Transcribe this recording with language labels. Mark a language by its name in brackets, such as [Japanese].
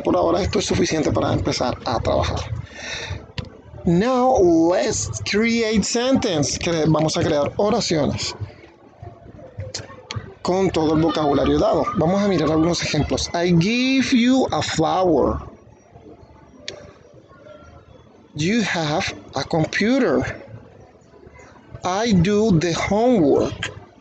[Spanish] Por ahora esto es suficiente para empezar a trabajar. [English] Now let's create sentence. [Spanish] Vamos a crear oraciones con todo el vocabulario dado. Vamos a mirar algunos ejemplos. [English] I give you a flower. You have a computer. I do the homework.